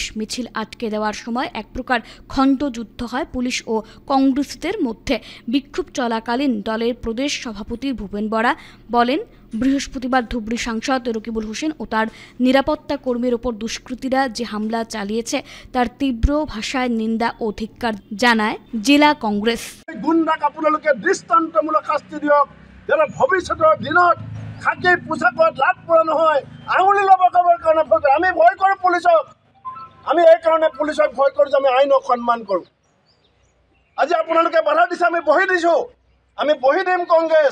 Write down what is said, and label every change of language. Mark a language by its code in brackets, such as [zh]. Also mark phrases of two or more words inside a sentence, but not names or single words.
[bn] মিছিল আটকে দেওয়ার সময় এক প্রকার খণ্ডযুদ্ধ হয় পুলিশ ও কংগ্রেসীদের মধ্যে। বিক্ষোভ চলাকালীন দলের প্রদেশ সভাপতি ভূপেন বরা বলেন, বৃহস্পতিবার ধুবড়ী সাংসদ রকিবুল হোসেন ও তার নিরাপত্তা কর্মীর ওপর দুষ্কৃতীরা যে হামলা চালিয়েছে তার তীব্র ভাষায় নিন্দা ও ধিক্কার জানায় জেলা কংগ্রেস। [as] গুন্ডাক আপোনালোকে দৃষ্টান্তমূলক শাস্তি দিয়ক, যাতে ভৱিষ্যতৰ দিনত খাকী পোছাকত লাট পৰা নহয়, আঙুলি ল'ব কাৰণে ভয় কৰে। আমি ভয় কৰোঁ পুলিচক, আমি এই কাৰণে পুলিচক ভয় কৰোঁ যে আমি আইনক সন্মান কৰোঁ। আজি আপোনালোকে বাধা দিছে, আমি বহি দিছোঁ, আমি বহি দিম কংগ্ৰেছ।